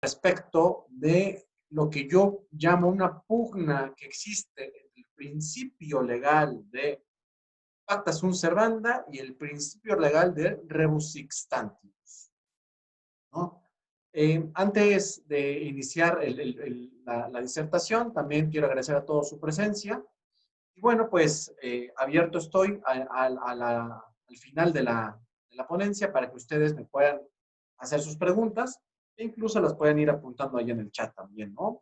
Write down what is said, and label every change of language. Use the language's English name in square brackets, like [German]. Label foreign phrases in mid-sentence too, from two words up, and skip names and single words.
[Spanish] respecto de lo que yo llamo una pugna que existe entre el principio legal de [Latin] pacta sunt servanda [Spanish] y el principio legal de [Latin] rebus sic stantibus, [Spanish] ¿no? Antes de iniciar la disertación, también quiero agradecer a todos su presencia. Y bueno, pues abierto estoy al final de la ponencia para que ustedes me puedan hacer sus preguntas e incluso las pueden ir apuntando ahí en el chat también, ¿no?